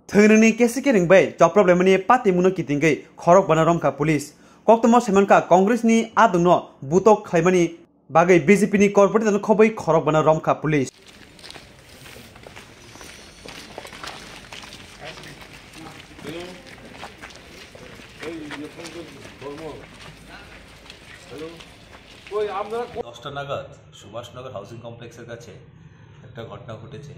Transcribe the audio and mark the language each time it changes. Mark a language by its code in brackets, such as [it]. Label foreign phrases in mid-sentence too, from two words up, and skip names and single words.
[brx] थंगरनि केसिके रिंबाय जब प्रॉब्लमनि पाति मुनो कितिंगै खरक बना रमका पुलिस कक्तम सेमनका कांग्रेसनि आदुनो बुतक खायमानि बागै बीजेपीनि कॉर्पोरेट खबै खरक बना रमका पुलिस [bn] দশটা নাগাদ সুভাষনগর হাউজিং কমপ্লেক্সের কাছে একটা ঘটনা ঘটেছে।